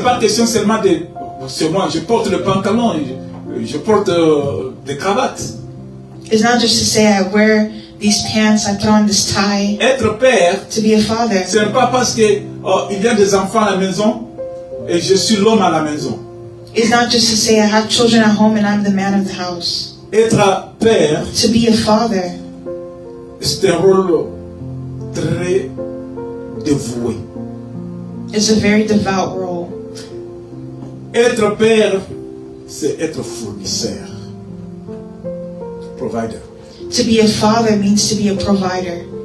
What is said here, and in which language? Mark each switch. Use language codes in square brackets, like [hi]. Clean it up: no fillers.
[fr] pas question seulement de... C'est moi, je porte le pantalon, je porte des cravates. [en] is not just to say I wear these pants, I put on this tie. [fr] Être père, [en] To be a father [fr] c'est pas parce que il y a des enfants à la maison et je suis l'homme à la maison. [en] is not just to say I have children at home and I'm the man of the house. [fr] Être père, [en] To be a father [fr] c'est un rôle très dévoué. [en] is a very devout role. [fr] Être père, c'est être fournisseur. [en] Provider. To be a father means to be a provider.